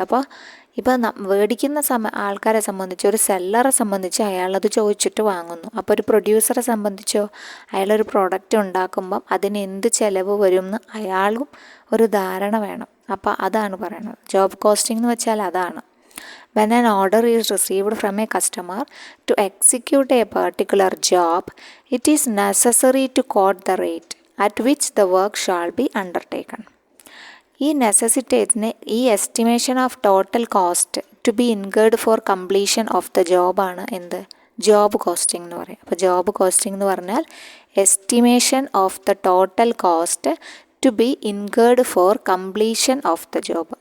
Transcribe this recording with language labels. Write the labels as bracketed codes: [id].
[ml] അപ്പോൾ ഇപ്പോൾ മേടിക്കുന്ന ആൾക്കാരെ സംബന്ധിച്ച്, ഒരു സെല്ലറെ സംബന്ധിച്ച് അയാളത് ചോദിച്ചിട്ട് വാങ്ങുന്നു. അപ്പോൾ ഒരു പ്രൊഡ്യൂസറെ സംബന്ധിച്ചോ, അയാളൊരു പ്രോഡക്റ്റ് ഉണ്ടാക്കുമ്പം അതിന് എന്ത് ചിലവ് വരും എന്ന് അയാളും ഒരു ധാരണ വേണം. അപ്പോൾ അതാണ് പറയുന്നത് ജോബ് കോസ്റ്റിംഗ് എന്ന് വെച്ചാൽ അതാണ്. [en] When an order is received from a customer to execute a particular job, it is necessary to quote the rate at which the work shall be undertaken. ഈ നെസസിറ്റേറ്റ്സിന് ഈ estimation of total cost to be incurred for completion of the ജോബാണ് എന്ത്? [ml] Job costing എന്ന് പറയും. അപ്പോൾ job costing എന്ന് പറഞ്ഞാൽ [en] Estimation of the total cost to be incurred for completion of the job.